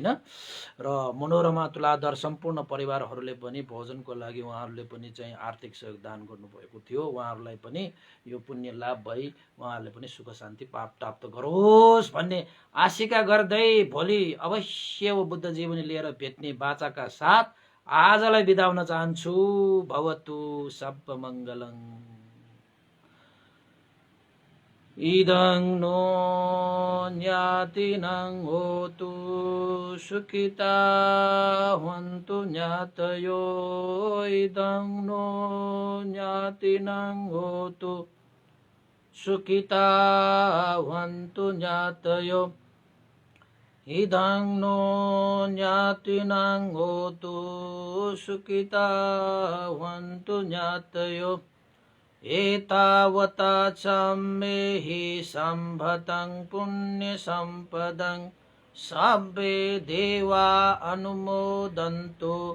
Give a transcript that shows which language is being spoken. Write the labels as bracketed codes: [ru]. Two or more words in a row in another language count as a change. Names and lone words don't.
[ne] र मनोरमा तुलाधर सम्पूर्ण परिवारहरूले पनि भोजनको लागि उहाँहरूले पनि चाहिँ आर्थिक सहयोग दान गर्नुभएको थियो। उहाँहरूलाई पनि यो पुण्य लाभ भई उहाँहरूले पनि सुख शान्ति प्राप्त गरोस् भन्ने आशिका गर्दै भोलि अवश्य बुद्ध जीवनी लिएर भेट्ने बाचाका साथ आजलाई बिदा हुन चाहन्छु। [pi] भवतु सब मङ्गलङ। इदं नो ज्ञातिनं होतु सुखिता हन्तु ज्ञातयो। इदं नो ज्ञातिनं होतु सुखिता भवन्तु ज्ञातयो इदं नो ज्ञातिनां होतु सुखिता भवन्तु ज्ञातयो एतावता सम्मेहि सम्भतं पुण्यसम्पदं सब्बे देवा अनुमोदन्तु